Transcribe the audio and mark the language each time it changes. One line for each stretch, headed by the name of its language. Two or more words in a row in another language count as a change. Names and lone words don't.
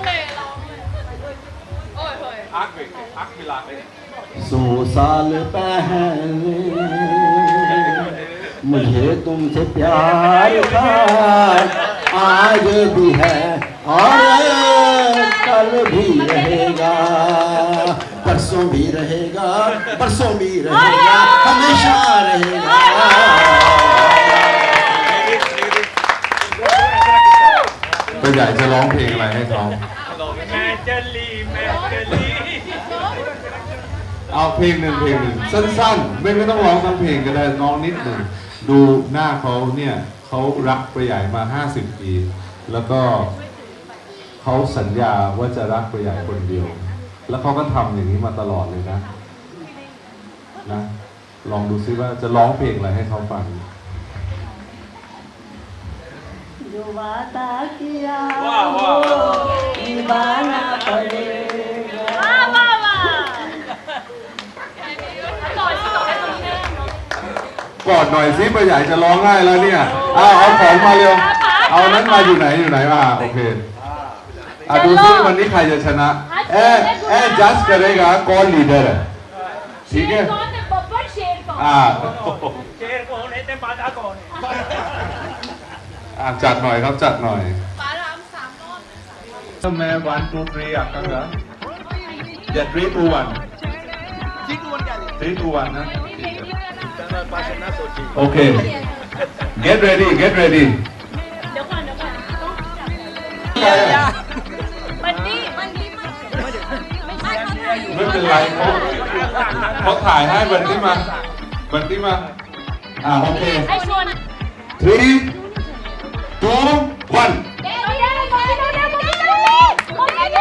Hindi: 100 साल पहले मुझे तुमसे प्यार था आज भी है और कल भी रहेगा परसों भी रहेगा हमेशा रहेगा
Thai: तो อยากจะร้องเพลงอะไรให้เขา แม่เจลลี่ เอาเพลงหนึ่งสั้นๆไม่ต้องร้องทั้งเพลงก็ได้น้องนิดหนึ่งดูหน้าเขาเนี่ยเขารักประใหญ่มา50 ปีแล้วก็เขาสัญญาว่าจะรักประใหญ่คนเดียวแล้วเขาก็ทำอย่างนี้มาตลอดเลยนะลองดูซิว่าจะร้องเพลงอะไรให้เขาฟัง
Hindi: जो वादा किया वाह वाह निभाना पड़ेगा वाह
Thai: กอดหน่อยซิประใหญ่จะร้องไห้แล้วเนี่ยเอาของมาเร็วเอานั้นมาอยู่ไหนโอเคดูซิวันนี้ใครจะชนะจัด
Hindi: करेगा कौन लीडर है ठीक है कौन है बब्बर शेर कौन शेर कौन है ते माता कौन है
Thai: จัดหน่อยครับจัดหน่อย ป๋าราม3 รอบ ถ้าแม่1 2 3आकांगाอย่า3 2 1 3 2 1นะโอเค
English: get ready
Thai: เดี๋ยวก่อน บันดี้ไม่ใช่ ไม่เป็นไรเขาถ่ายให้บันที่มาโอเค ไอ้ชน 3 2 1 เดี๋ยวโอเค